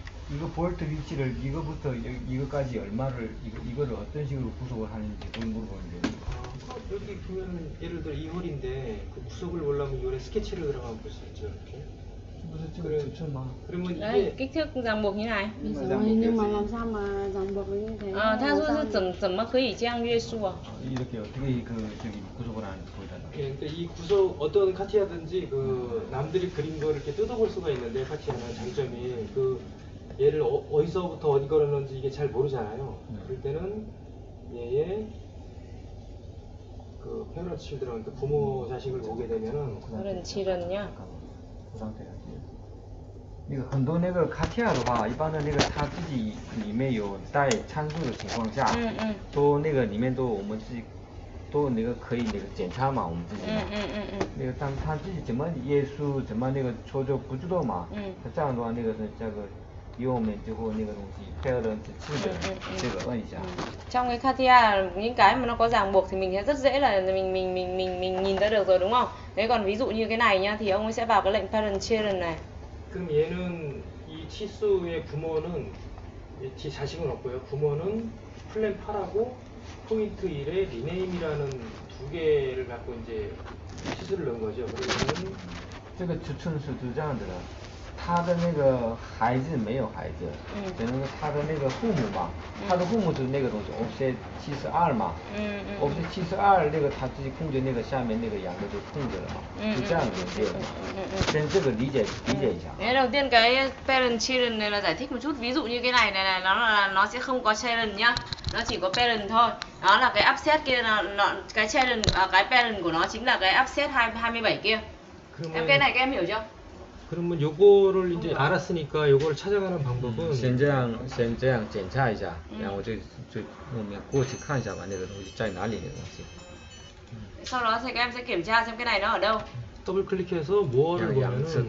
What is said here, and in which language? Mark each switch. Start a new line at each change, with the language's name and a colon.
Korean: 이거 볼트 위치를 이거부터 이거까지 얼마를 이거를 어떤 식으로 구속을 하는지 그걸 물어보는데. 여기 보면 예를 들어 이 홀인데 그 구속을 보려면 이홀에 스케치를 들어가면 볼 수 있죠 이렇게. 그러면
Vietnamese: Đấy, kích thước ràng buộc như này. Nhưng mà làm sao mà ràng buộc như thế?
Chinese: 他说是怎么可以这样约束啊？
Korean: 이렇게 어떻게 그 저기 구속을 하는지 보여달라. 예, 그러니까 이 구속 어떤 카티아든지 그 남들이 그린 걸 이렇게 뜯어볼 수가 있는데 카티아는 장점이 그 얘를 어디서부터 어디 걸었는지 이게 잘 모르잖아요. 그럴 때는 얘의 그 페어런트 칠드런 그 부모 자식을 보게 되면은 페어런트 칠드런이요? 그 상태가
Chinese: 那个很多那个卡提亚的话，一般的那个它自己里面有带参数的情况下，都那个里面都我们自己都那个可以那个检查嘛，我们自己嘛，那个他自己怎么约束怎么那个操作不知道嘛，他这样的话那个是这个右面最后那个东西配合的是的，这个摁一下。
Vietnamese: Trong cái Katia những cái mà nó có ràng buộc thì mình sẽ rất dễ là mình nhìn ra được rồi đúng không? Thế còn ví dụ như cái này nhá thì ông ấy sẽ vào cái lệnh parent children này.
Korean: 그럼 얘는 이 치수의 부모는 지 자식은 없고요. 부모는 플랜 8하고 포인트 1에 리네임이라는 두 개를 갖고 이제 치수를 넣은 거죠. 그러면은
Chinese: 这个尺寸是这样子的，他的那个孩子没有孩子，等于他的那个父母嘛，他的父母是那个东西 offset 72嘛，offset 72那个他自己控制那个下面那个2个就控制了嘛，就这样子理解嘛，先这个理解一下。
Vietnamese: Đấy, đầu tiên cái parent children này là giải thích một chút, ví dụ như cái này nó sẽ không có children nhá, nó chỉ có parent thôi, đó là cái offset kia là cái children cái parent của nó chính là cái offset 27 kia. Cái này các em hiểu chưa?
Korean: 그러면 요거를 이제 알았으니까 요거를 찾아가는 방법은
Chinese: 先这样检查一下，然后我们过去看一下吧，那个东西在哪里那个东西。
Vietnamese: Sau đó thì các em sẽ kiểm tra xem cái này nó ở đâu.
Korean: 더블 클릭해서 뭐를 보면은